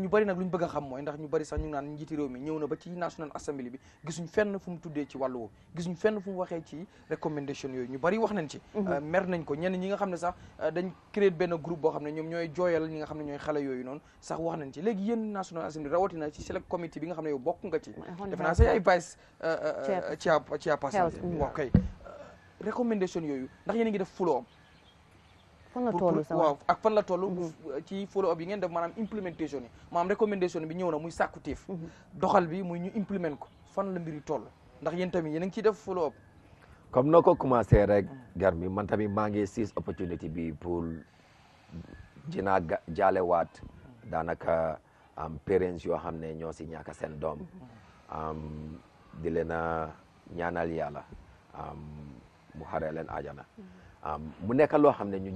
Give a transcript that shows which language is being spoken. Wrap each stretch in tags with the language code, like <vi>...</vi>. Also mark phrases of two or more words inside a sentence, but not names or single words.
<wo>ñu bari nag lu ñu bëgg a xam mooy ndax ñu bari sax ñu ngi naan njiiti réew mi ñëw na ba ci</wo> <en>National Assembly</en> <wo>bi gisuñ fenn fu mu tuddee ci wàllu woowu gisuñ fenn fu mu waxee ci recommendation yooyu ñu bari wax nañ ci mer nañ ko ñenn ñi nga xam ne sax dañ créé benn groupe boo xam ne ñoom ñooy jooyal ñi nga xam ne ñooy xale yooyu noonu sax wax nañ ci léegi yéen</wo> <en>National Assembly</en> <wo>rawatina ci</wo> <en>select committee</en> <wo>bi nga xam ne yow bokk nga ci defe naa say ay</wo> <en>vice chairperson</en> <wo>waaw kay recommendation yooyu ndax yéen a ngi def</wo> <en>follow up</en> <wo>fan la toll waaw ak fan la toll ci</wo> <en>follow up</en> <wo>yi ngeen def maanaam implementation yi maanaam recommendation bi ñëw na muy sàkkuteef doxal bi muy ñu implement ko fan la mbir yi toll ndax yéen tamit yéen a ngi ciy def follow up comme noo ko commencé rek Garmi man tamit maa ngi</wo> <en>seize opportunity</en> <wo>bi pour jinaa jaalewaat daanaka parents yoo xam ne ñoo si ñàkk seen doom di leen a ñaanal yàlla mu xaree leen ajana mu nekk loo xam ne ñun</wo>